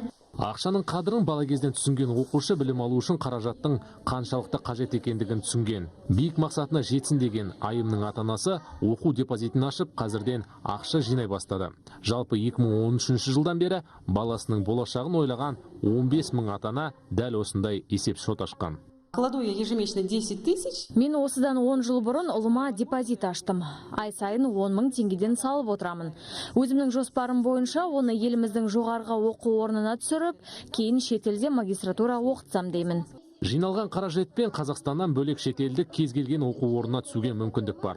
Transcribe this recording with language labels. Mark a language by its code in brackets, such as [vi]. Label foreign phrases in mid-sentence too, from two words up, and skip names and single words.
[kk] Ақшаның қадірін бала кезден түсінген оқушы білім алу үшін қаражаттың қаншалықты қажет екендігін түсінген. Биік мақсатына жетсін деген Айымның ата-анасы оқу депозитін ашып, қазірден ақша жинай бастады. Жалпы 2013 жылдан бері баласының болашағын ойлаған 15 мың ата-ана дәл осындай есеп-шот ашқан. [ru] Кладу я ежемесячно 10 тысяч. [kk] Мен осыдан 10 жыл бұрын ұлыма депозит аштым. Ай сайын 10 мың теңгеден салып отырамын. Өзімнің жоспарым бойынша оны еліміздің жоғарғы оқу орнына түсіріп, кейін шетелде магистратура оқытсам деймін. Жиналған қаражатпен Қазақстаннан бөлек шетелдік кез келген оқу орнына түсуге мүмкіндік бар.